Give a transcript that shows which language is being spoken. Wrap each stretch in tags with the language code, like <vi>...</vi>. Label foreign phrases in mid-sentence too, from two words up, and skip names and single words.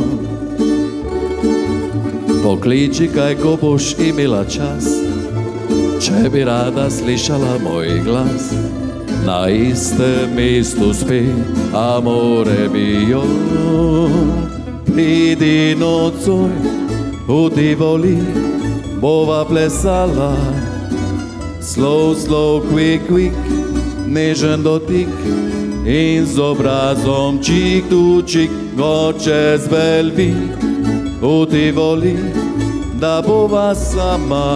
<sl>Pokliči, kaj ko boš imela čas, če bi rada slišala moj glas. Na istem mestu spet,</sl> <it>amore mio.</it> <sl>pridi nocoj v Tivoli, bova plesala.</sl> <en>Slow, slow, quick, quick,</en> <sl>nežen dotik in z obrazom</sl> <en>čik tu čik,</en> <sl>go čez Velvik v Tivoli, da bova sama.</sl>